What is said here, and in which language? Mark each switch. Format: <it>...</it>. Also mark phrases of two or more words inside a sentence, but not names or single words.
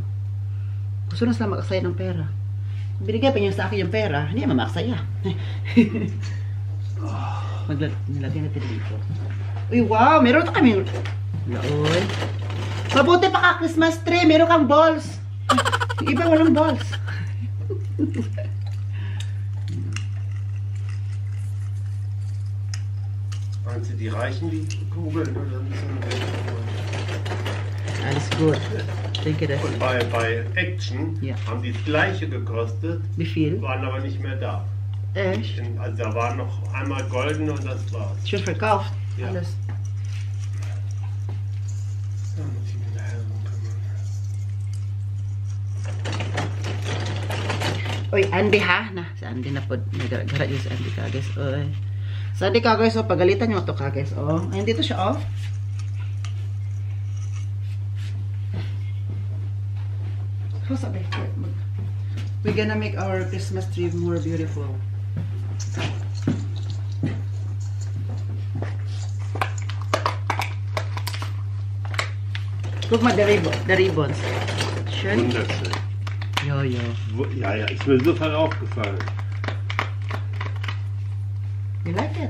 <tl>Gusto lang sila makaksaya ng pera. Binigay pa niya sa akin yung pera, hindi naman makaksaya. Nilagay natin dito. Uy, wow! Meron ito kami. Laoy. Mabuti pa ka</tl> <en>Christmas tree,</en> <tl>meron kang balls. Yung iba walang balls.</tl> <de>Waren Sie die Reichen, die Kugeln? Oder Alles gut. Denke das. Und bei Action haben die das gleiche gekostet. Wie viel? Waren aber nicht mehr da. Echt? Also da war noch einmal golden und das war's. Schon verkauft? Ja. Alles. Da muss ich mich nachher drum kümmern.</de> <tl>Uy, Andy ha? Na, si Andy na po. Nagara yun si Andy ka guys. Uy. Sa Andy ka guys, oh, pagalitan nyo ito ka guys. Oh. Ay, dito siya off.</tl> <en>We're gonna make our Christmas tree more beautiful.</en> <de>Guck mal,</de> <en>the ribbons.</en> <de>Schön. Wunderschön. Ja, ja. Ja, ja, ist mir sofort aufgefallen.</de> <en>You like it?</en>